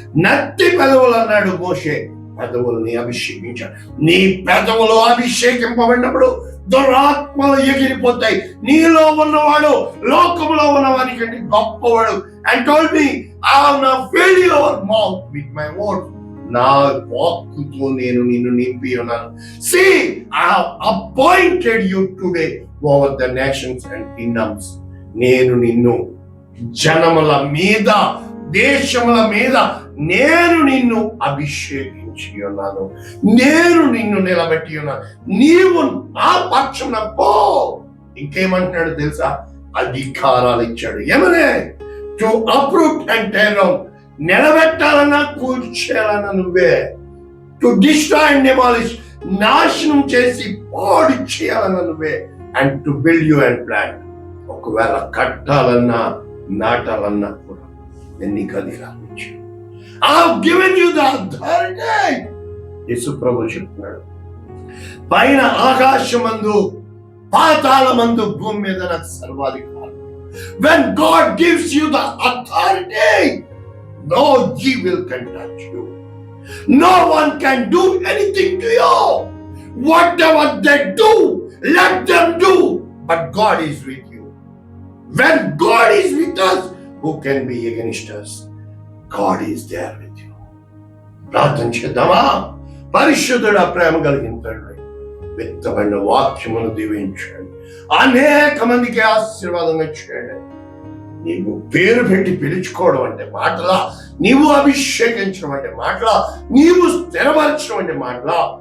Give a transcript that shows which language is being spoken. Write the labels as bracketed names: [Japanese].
[Telugu] నత్తి పెదవులు అన్నాడు మోషే, పెదవుల్ని అభిషేకించాడు. నీ పెదవులు అభిషేకింపబడినప్పుడు దురాత్మలు ఎగిరిపోతాయి. నీలో ఉన్నవాడు లోకములో ఉన్నవానికంటే గొప్పవాడు. [English] And told me I have now filled your mouth with my words. [Telugu] నా వాక్కుతో నేను నిన్ను నింపి ఉన్నాను. [English] See, I have appointed you today over the nations and kingdoms. [Telugu] నేను నిన్ను జనముల మీద, దేశముల మీద నేను నిన్ను అభిషేకించి ఉన్నాను. నేను నిన్ను నిలబెట్టి ఉన్నాను. నీవు నా పక్షమున పో. ఇంకేమంటున్నాడు తెలుసా? అధికారాలు ఇచ్చాడు. ఏమనే? [English] To uproot and tear down. [Telugu] నిలబెట్టాలన్నా కూర్చేయాలన్నా నువ్వే. [English] To destroy and demolish. [Telugu] నాశనం చేసి పాడు చేయాలన్నా నువ్వే. [English] And to build you and plant. [Telugu] ఒకవేళ కట్టాలన్నా నాటాలన్నా కూడా నేను నీకు అధికారం ఇచ్చాను. [English] I have given you the authority. [Telugu] యేసు ప్రభువు చెప్తున్నాడు, పైన ఆకాశమందు పాతాళమందు భూమి మీద నాకు సర్వాధికారం. [English] When God gives you the authority, no evil can touch you. No one can do anything to you. Whatever they do, let them do. But God is with you. When God is with us, who can be against us? God is there with you. [Telugu] ప్రార్థన చేద్దామా? పరిశుద్ధుడా, ప్రేమ కలిగిన తండ్రి, విత్తబడిన వాక్యమును దీవించండి. అనేక మందికి ఆశీర్వాదంగా చేయండి. నీవు పేరు పెట్టి పిలుచుకోవడం అంటే మాటలా, నీవు అభిషేకించడం అంటే మాటలా, నీవు స్థిరపరచడం అంటే మాటలా.